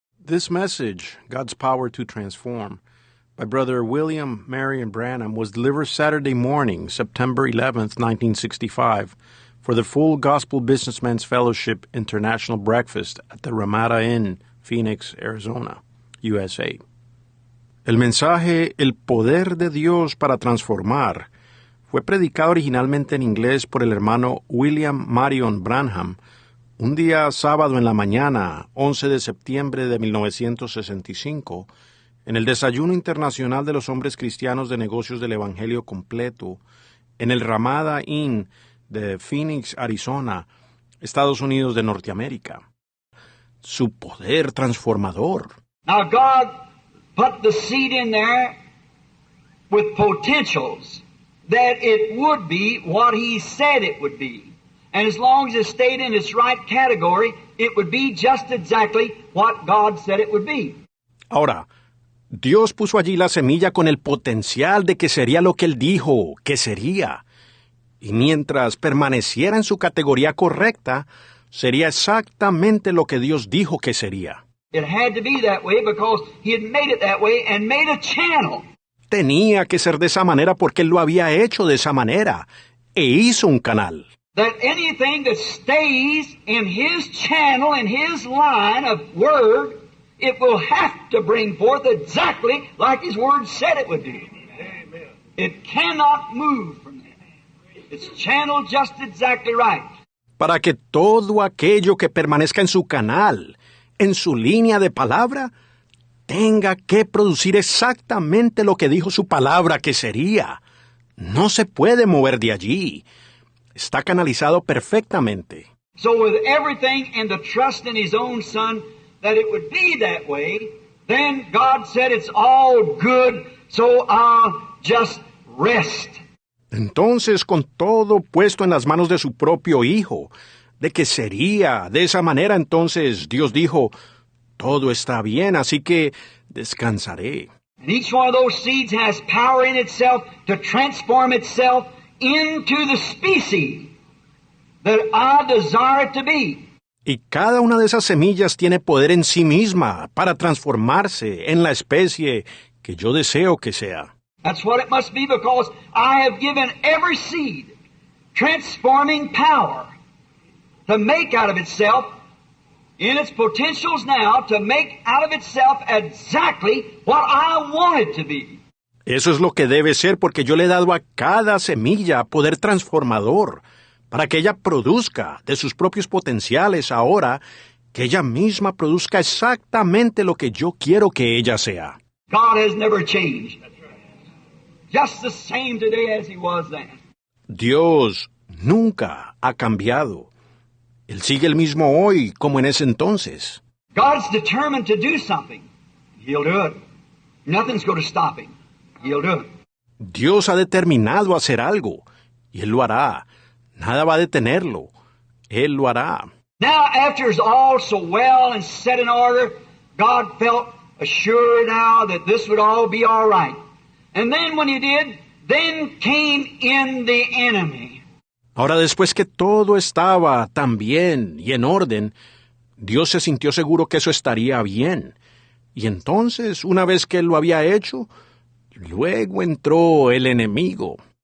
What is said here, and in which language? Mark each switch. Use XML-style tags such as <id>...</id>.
<en>This message, God's Power to Transform, by Brother William Marion Branham, was delivered Saturday morning, September 11th, 1965, for the Full Gospel Businessmen's Fellowship International Breakfast at the Ramada Inn, Phoenix, Arizona, USA.</en> <es>El mensaje El Poder de Dios para Transformar fue predicado originalmente en inglés por el hermano William Marion Branham un día sábado en la mañana, 11 de septiembre de 1965, en el Desayuno Internacional de los Hombres Cristianos de Negocios del Evangelio Completo, en el Ramada Inn de Phoenix, Arizona, Estados Unidos de Norteamérica. Su poder transformador.</es> <en>Now God put the seed in there with potentials that it would be what He said it would be. And as long as it stayed in its right category, it would be just exactly what God said it would be.</en> <es>Ahora, Dios puso allí la semilla con el potencial de que sería lo que Él dijo que sería. Y mientras permaneciera en su categoría correcta, sería exactamente lo que Dios dijo que sería.</es> <en>It had to be that way because He had made it that way and made a channel.</en> <es>Tenía que ser de esa manera porque Él lo había hecho de esa manera e hizo un canal.</es> <en>That anything that stays in His channel, in His line of Word, it will have to bring forth exactly like His Word said it would do. Amen. It cannot move from there. It's channeled just exactly right.</en> <es>Para que todo aquello que permanezca en su canal, en su línea de palabra, tenga que producir exactamente lo que dijo su palabra que sería. No se puede mover de allí. Está canalizado perfectamente.</es> <en>So with everything and the trust in His own Son that it would be that way, then God said it's all good, so I'll just rest.</en> <es>Entonces, con todo puesto en las manos de su propio Hijo, de que sería de esa manera, entonces Dios dijo, todo está bien, así que descansaré.</es> <en>And each one of those seeds has power in itself to transform itself into the species that I desire it to be.</en> <es>Y cada una de esas semillas tiene poder en sí misma para transformarse en la especie que yo deseo que sea.</es> <en>That's what it must be because I have given every seed transforming power to make out of itself in its potentials now to make out of itself exactly what I want it to be.</en> <es>Eso es lo que debe ser porque yo le he dado a cada semilla poder transformador para que ella produzca de sus propios potenciales ahora, que ella misma produzca exactamente lo que yo quiero que ella sea.</es> <en>God has never changed. Just the same today as He was then.</en> <es>Dios nunca ha cambiado. Él sigue el mismo hoy como en ese entonces.</es> <en>God's determined to do something. He'll do it. Nothing's going to stop Him. He'll do it.</en> <es>Dios ha determinado hacer algo, y Él lo hará. Nada va a detenerlo. Él lo hará.</es> <en>Now, after it's all so well and set in order, God felt assured now that this would all be all right. And then when He did, then came in the enemy.</en> <es>Ahora, después que todo estaba tan bien y en orden, Dios se sintió seguro que eso estaría bien. Y entonces, una vez que Él lo había hecho, luego entró el enemigo.</es>